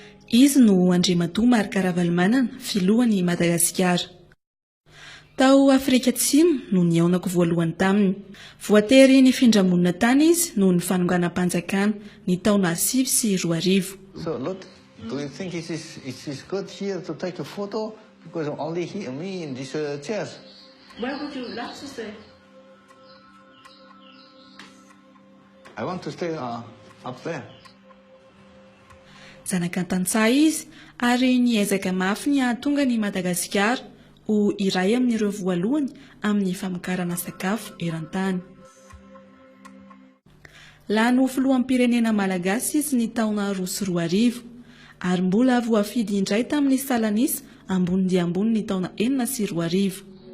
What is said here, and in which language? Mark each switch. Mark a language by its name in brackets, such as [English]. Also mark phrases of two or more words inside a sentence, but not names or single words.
[Malagasy] Izy no Andriamatoa Marc Ravalomanana, filohan'i Madagasikara. Tao Afrika Atsimo no niaonako voalohany taminy. Voatery nifindra monina tany izy no ny fanonganam-panjakana ny taona 2010. [English] So, Lot, do you think it is good here to take a photo? Because only me in this chair. Where would you like to stay? I want to stay up there. [Malagasy] Zanak'antantsaha izy ary niezaka mafy ny ahatonga ny Madagasikara ho iray amin'ireo voalohany amin'ny famokarana sakafo eran-tany. Lano filoham-pirenena Malagasy izy ny taona 2010 ary mbola voafidy indray tamin'ny salanisa ambony dia ambony ny taona 2010.